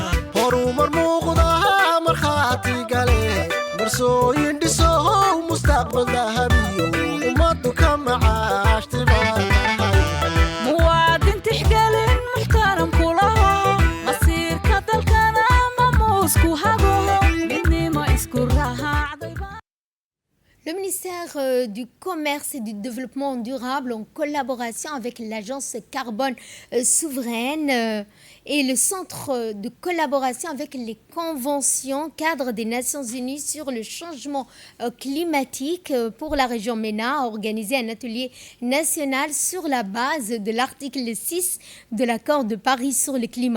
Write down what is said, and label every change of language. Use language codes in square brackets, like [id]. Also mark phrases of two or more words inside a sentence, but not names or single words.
[so] horumar muuqda markhaati gale marsooyin dhiso mustaqbal dahabiyo ummadu ka macaashtimaa muwaadin tixgelin muxtaram kulaho masiirka dalkana mamuusku hago midnimo isku raacday. [fr] Le ministère du Commerce et du Développement durable, en collaboration avec l'Agence Carbone Souveraine et le Centre de collaboration avec les conventions cadres des Nations Unies sur le changement climatique pour la région MENA, a organisé un atelier national sur la base de l'article 6 de l'accord de Paris sur le climat.